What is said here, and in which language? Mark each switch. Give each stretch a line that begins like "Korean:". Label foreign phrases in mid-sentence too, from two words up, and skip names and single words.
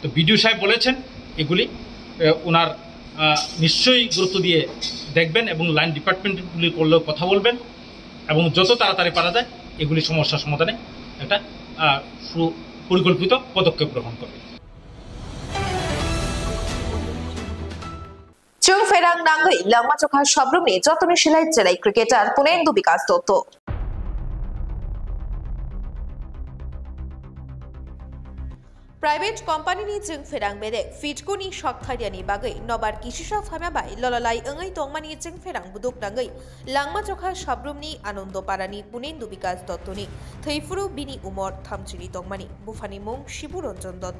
Bangla: তো বিডিও সাহেব বলেছেন এগুলি ওনার নিশ্চয়ই গুরুত্ব দিয়ে দেখবেন এবং লাইন ডিপার্টমেন্টগুলি করলেও কথা বলবেন এবং যত তাড়াতাড়ি পারা যায় এগুলি সমস্যার সমাধানে একটা সুপরিকল্পিত পদক্ষেপ গ্রহণ করবে।
Kok Borok: চুংফেরাং নাঙ্গই লাংমাচোখা সব্রমে যতনে সেলাই জেলাই ক্রিকেটার পুনেন্দু বিকাশ দত্ত।
English: private company
Kok Borok: नि चुंफेरां बेदे फिटकुनि सक्थारियानि बागै नबार किसिसा फामाबाय लललाई अंगै तंमानि चुंफेरां बुदुक नांगै लांमा चखा साब्रुमनि आनन्दपारानि पुनेन्दु विकास दत्तनि थैफुरु बिनि उमर थामचिनि तंमानि बुफानि मुं शिबुरंजन दत्त।